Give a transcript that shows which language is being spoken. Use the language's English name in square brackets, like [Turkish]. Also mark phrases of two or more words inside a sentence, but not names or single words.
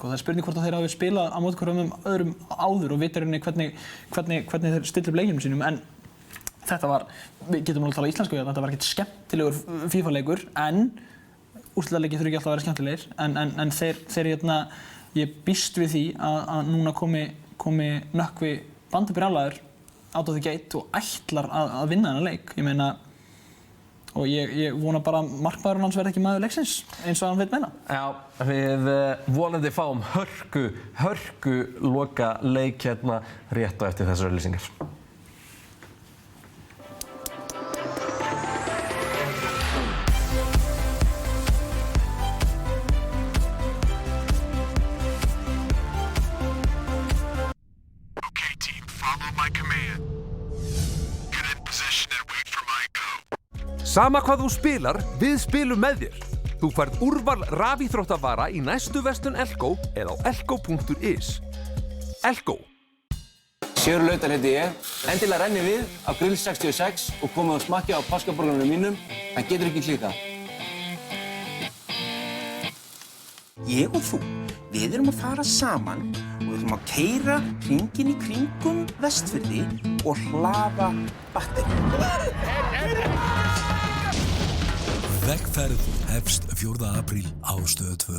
[Icelandic] Það er spurning hvort að þeir hafi spilað á móti hverjum öðrum áður og vita hvernig þeir stilla upp leikjum sínum en þetta var, við getum alveg að tala íslensku þetta var ekkert skemmtilegur FIFA-leikur en úrslitaleikir þurfa ekki alltaf að vera skemmtilegir en þeir ég býst við því að núna komi Nökkvi bandabrjálaður [English] out of the gate [Icelandic] og ætlar að vinna þennan leik. Ég meina og ég vona bara að markmaðurinn hans verði ekki maður leiksins eins og hann veit meina. Já, við vonandi fáum hörku loka leik hérna rétt á eftir þessar auglýsingar. [English] Okay, team, follow my command. Get in position and wait for my go. [Icelandic] Sama hvað þú spilar, við spilum með þér. Þú færð úrval rafíþróttavara í næstu verslun Elko eða á elko.is. Elko. Sigurður Laudal heiti ég. Endilega rennið við á Grill 66 og komið og smakkið á páskaborgarnum mínum. Það getur ekki klíkað. Ég og þú, við erum að fara saman og við erum að keyra hringinn í kringum Vestfirði og hlaða batteríum. Vegferð hefst 4. apríl á Stöð 2.